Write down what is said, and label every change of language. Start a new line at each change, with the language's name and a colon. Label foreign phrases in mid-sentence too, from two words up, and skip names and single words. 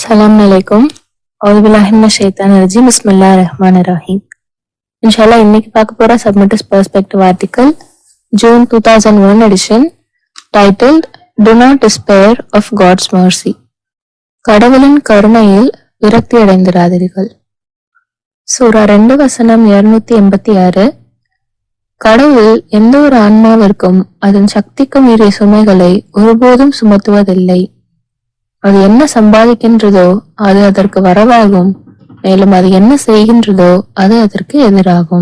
Arabic: Assalamualaikum. أعوذ بالله من الشيطان الرجيم. بسم الله الرحمن الرحيم. Inshallah,
Tamil: இன்னைக்கு பார்க்க போற
English: Submitters Perspective article, June 2001 edition, titled Do Not Despair of God's Mercy.
Tamil: கடவுளின் கருணையில் விரக்தி அடைந்திராதீர்கள். சூரா 2 வசனம் 286. கடவுள் எந்த ஒரு ஆன்மாவிற்கும் அதன் சக்திக்கு மீறிய சுமைகளை ஒருபோதும் சுமத்துவதில்லை. அது என்ன சம்பாதிக்கின்றதோ அது அதற்கு வரவாகும், மேலும் அது என்ன செய்கின்றதோ அது அதற்கு எதிராகும்.